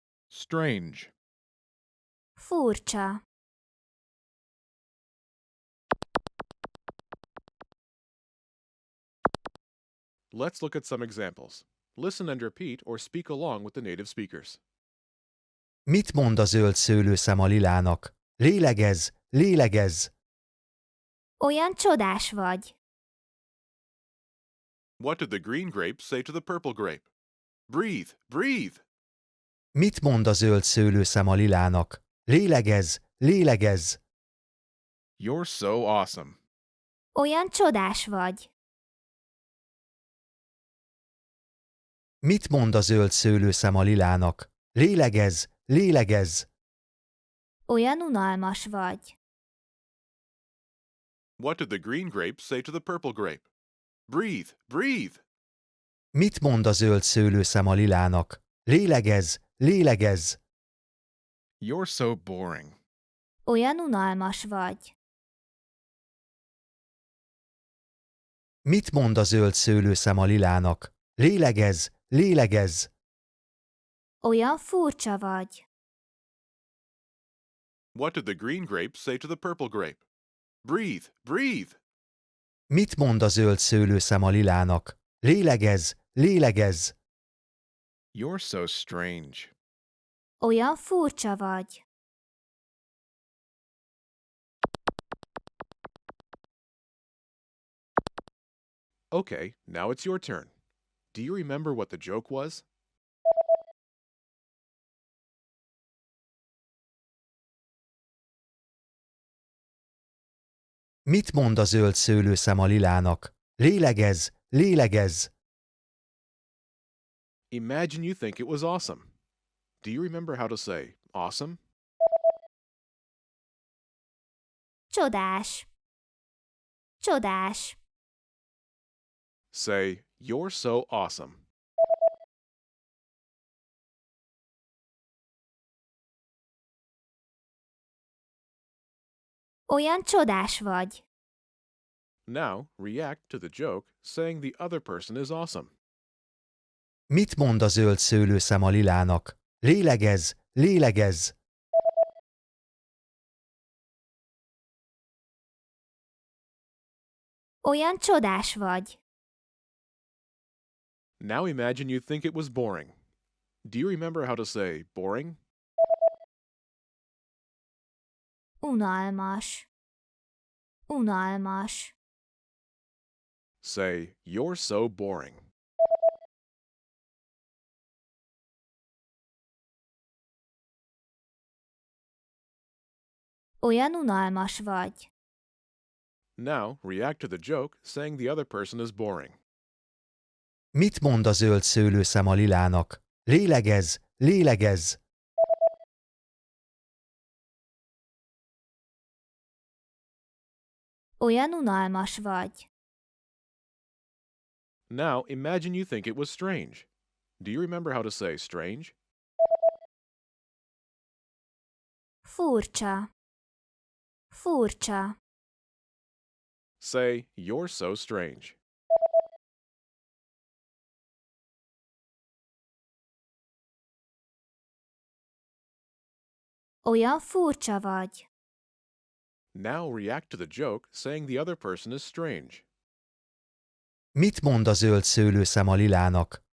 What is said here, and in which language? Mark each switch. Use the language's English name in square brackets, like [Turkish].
[English] strange. [Hungarian] Furcsa. [English] Let's look at some examples. Listen and repeat or speak along with the native speakers. [Hungarian] Mit mond a zöld szőlőszem a lilának? Lélegezz, lélegezz! Olyan csodás vagy. [English] What did the green grape say to the purple grape? Breathe, breathe! [Hungarian] Mit mond a zöld szőlőszem a lilának? Lélegezz, lélegezz! [English] You're so awesome. [Hungarian] Olyan csodás vagy. Mit mond a zöld szőlőszem a lilának? Lélegezz, lélegezz! Olyan unalmas vagy. [English] What did the green grape say to the purple grape? Breathe, breathe! [Hungarian] Mit mond a zöld szőlőszem a lilának? Lélegezz, lélegezz! [English] You're so boring. [Hungarian] Olyan unalmas vagy. Mit mond a zöld szőlőszem a lilának? Lélegezz, lélegezz! Olyan furcsa vagy. [English] What did the green grape say to the purple grape? Breathe, breathe! [Hungarian] Mit mond a zöld szőlőszem a lilának? Lélegezz, lélegezz! [English] You're so strange. [Hungarian] Olyan furcsa vagy. [English] Okay, now it's your turn. Do you remember what the joke was? [Hungarian] Mit mond a zöld szőlőszem a lilának? Lélegezz, lélegezz! [English] Imagine you think it was awesome. Do you remember how to say awesome? [Hungarian] Csodás. Csodás. [English] Say, you're so awesome. [Hungarian] Olyan csodás vagy. [English] Now, react to the joke saying the other person is awesome. [Hungarian] Mit mond a zöld szőlőszem a lilának? Lélegezz, lélegezz! Olyan csodás vagy. [English] Now imagine you think it was boring. Do you remember how to say boring? [Hungarian] Unalmas. Unalmas. [English] Say, you're so boring. [Hungarian] Olyan unalmas vagy. [English] Now, react to the joke saying the other person is boring. [Hungarian] Mit mond a zöld szőlőszem a lilának? Lélegezz, lélegezz! Olyan unalmas vagy. [English] Now, imagine you think it was strange. Do you remember how to say strange? [Hungarian] Furcsa. Furcsa. [English] Say, you're so strange. [Hungarian] Olyan furcsa vagy. [English] Now, react to the joke saying the other person is strange. [Hungarian] Mit mond a zöld szőlőszem a lilának?